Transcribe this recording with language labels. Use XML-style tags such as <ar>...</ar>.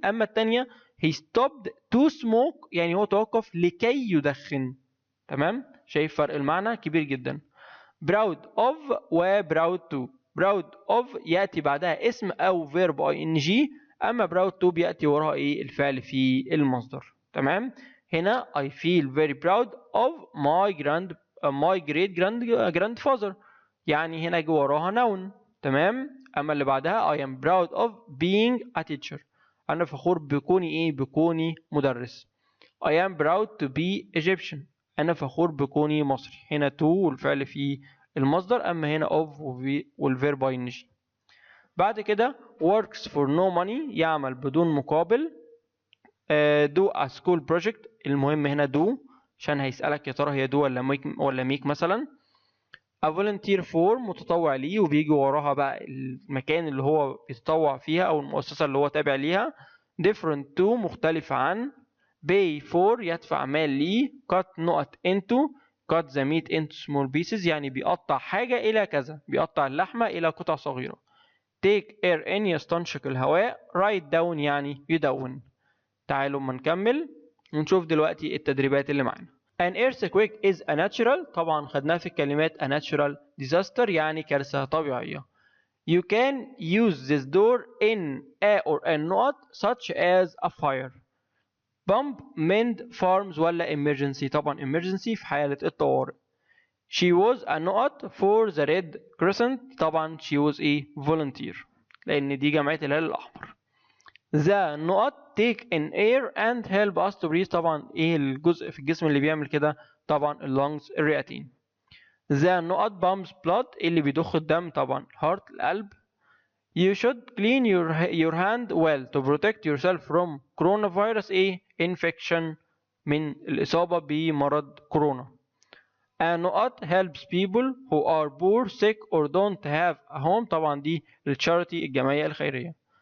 <ar>اما الثانيه</ar> <en>he stopped to smoke</en> <ar>يعني هو توقف لكي يدخن. تمام. شايف فرق المعنى كبير جدا.</ar> <en>proud of و proud to.</en> <ar>proud of ياتي بعدها اسم او verb ing، اما proud to بياتي وراها ايه؟ الفعل في المصدر. تمام. هنا</ar> <en>I feel very proud of my great grandfather</en> <ar>يعني هنا جه وراها</ar> <en>noun.</en> <ar>تمام.</ar> <en>اما اللي بعدها I am proud of being a teacher</en> <ar>انا فخور بكوني ايه؟ بكوني مدرس.</ar> <en>I am proud to be Egyptian</en> <ar>انا فخور بكوني مصري. هنا to والفعل في المصدر، اما هنا of والverb ing.</ar> <en>بعد كده works for no money</en> <ar>يعمل بدون مقابل.</ar> <en>do a school project</en> <ar>المهم هنا do عشان هيسألك يا ترى هي do ولا make مثلا. a volunteer for متطوع ليه وبيجي وراها بقى المكان اللي هو بيتطوع فيها او المؤسسة اللي هو تابع ليها.</ar> <en>different to</en> <ar>مختلف عن.</ar> <en>pay for</en> <ar>يدفع مال ليه. cut نقط into</ar> <en>cut the meat into small pieces</en> <ar>يعني بيقطع حاجة إلى كذا، بيقطع اللحمة إلى قطع صغيرة.</ar> <en>take air in</en> <ar>يستنشق الهواء. write down يعني يدون. تعالوا ما نكمل ونشوف دلوقتي التدريبات اللي معانا.</ar> <en>An earthquake is a natural</en> <ar>طبعا خدناها في الكلمات</ar> <en>a natural disaster</en> <ar>يعني كارثة طبيعية.</ar> <en>You can use this door in a or a نقط such as a fire. Pump mend farms</en> <ar>ولا emergency؟ طبعا emergency في حالة الطوارئ.</ar> <en>She was a نقط for the Red Crescent</en> <ar>طبعا</ar> <en>she was a volunteer</en> <ar>لأن دي جمعية الهلال الأحمر. The نقط</ar> <en>take in air and help us to breathe</en> <ar>طبعا ايه الجزء في الجسم اللي بيعمل كده؟ طبعا اللونجز الرئتين. The نقط</ar> <en>pumps blood</en> <ar>اللي بيضخ الدم طبعا</ar> <en>heart</en> <ar>القلب.</ar> <en>You should clean your hand well to protect yourself from coronavirus ايه؟ infection</en> <ar>من الإصابة بمرض كورونا.</ar> <en>A نقط helps people who are poor sick or don't have a home</en> <ar>طبعا دي التشاريتي الجمعية الخيرية.</ar>